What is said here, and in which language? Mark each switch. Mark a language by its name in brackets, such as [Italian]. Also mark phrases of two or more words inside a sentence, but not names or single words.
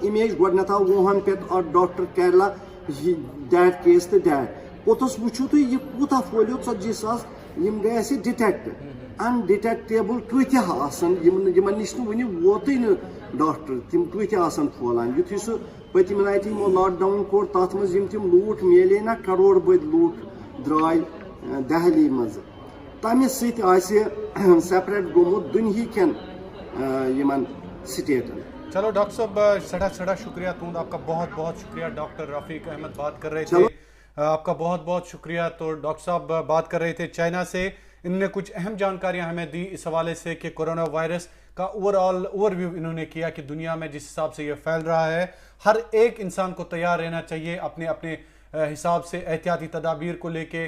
[Kashmiri] اِمیج گۄڈٕنیتھ آو وُہن پٮ۪ٹھ اکھ ڈاکٹر کیرلا دیٹ کیس تہٕ دیٹ پوٚتُس وٕچھِو تُہۍ یہِ کوٗتاہ پھٲلیو 40,000 یِم گٔے اَسہِ [English] detect undetectable [Kashmiri] کۭتیاہ آسان یِمن نِش نہٕ وُنہِ ووتُے نہٕ ڈاکٹر تِم کۭتیاہ آسان پھولان یُتھُے سُہ پٔتمہِ لٹہِ یِمو لاک ڈاوُن کوٚر تتھ منٛز یِم تِم لوٗکھ میلے نا کروڑ بٔدۍ لوٗکھ درٛاے دہلی منٛز تمہِ سۭتۍ آسہِ سیپریٹ گوٚمُت دُنہیٖکٮ۪ن یِمن سٹیٹن. چلو ڈاکٹر صاحب سڑا شکریہ تُہُنٛد [Urdu] آپ کا بہت بہت شکریہ. ڈاکٹر رفیق احمد بات کر رہے تھے, آپ کا بہت بہت شکریہ. تو ڈاکٹر صاحب بات کر رہے تھے چائنا سے, انہوں نے کچھ اہم جانکاریاں ہمیں دی اس حوالے سے کہ کورونا وائرس کا اوور ویو انہوں نے کیا کہ دنیا میں جس حساب سے یہ پھیل رہا ہے ہر ایک انسان کو تیار رہنا چاہیے اپنے اپنے حساب سے احتیاطی تدابیر کو لے کے.